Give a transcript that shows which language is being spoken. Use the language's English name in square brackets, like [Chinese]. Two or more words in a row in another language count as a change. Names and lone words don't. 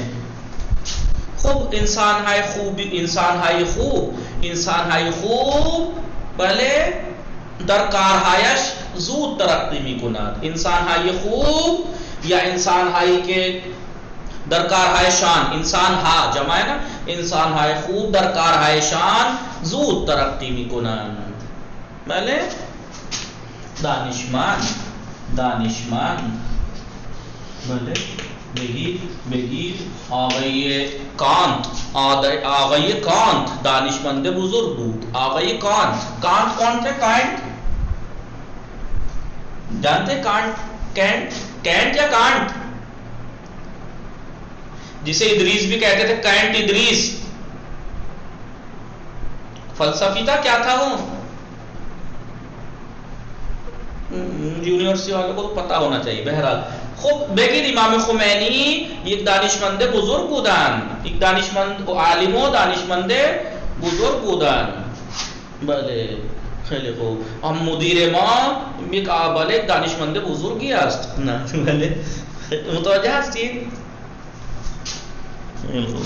[Persian] خب انسانهای خوب بله در کارهایش زود ترقی میکند. انسانهای خوب یا انسانهایی که در کارهایشان، انسانها جمع [Urdu] ہے نا، [Persian] انسانهای خوب در کارهایشان زود ترقی میکنند. بله دانشمند. بله بگید آقای کانت دانشمند بزرگ بود. [Urdu] آقای کانت کون تھے؟ جانتے کینٹ یا کانٹ، جسے ادریس بھی کہتے تھے. کینٹ ادریس فلسفی تھا. کیا تھا وہ؟ یونیورسٹی والوں کو تو پتا ہونا چاہیے. [Persian] بہرحال خب بگید امام خمینی یک دانشمند بزرگ بودن. یک دانشمند عالم و دانشمند بزرگ بودن. بله خیلی خوب. هم مدیر ما یک بله دانشمند بزرگی است. نه بله متوجه هستید؟ خیلی خوب.